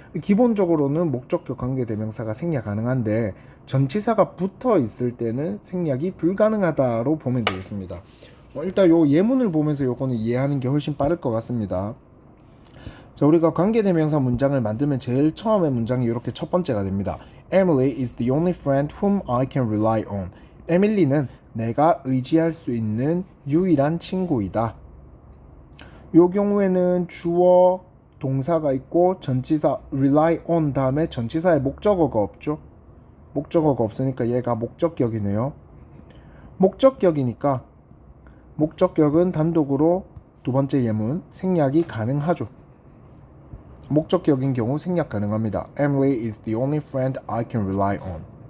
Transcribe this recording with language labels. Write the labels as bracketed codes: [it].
[ko] 기본적으로는 목적격 관계대명사가 생략 가능한데 전치사가 붙어 있을 때는 생략이 불가능하다로 보면 되겠습니다. 일단 요 예문을 보면서 요거는 이해하는 게 훨씬 빠를 것 같습니다. 자, 우리가 관계대명사 문장을 만들면 제일 처음에 문장이 이렇게 첫 번째가 됩니다. [en] Emily is the only friend whom I can rely on. [ko] 에밀리는 내가 의지할 수 있는 유일한 친구이다. 이 경우에는 주어 동사가 있고 전치사 rely on 다음에 전치사의 목적어가 없죠. 목적어가 없으니까 얘가 목적격이네요. 목적격이니까 목적격은 단독으로 두 번째 예문 생략이 가능하죠. 목적격인 경우 생략 가능합니다. [en] Emily is the only friend I can rely on.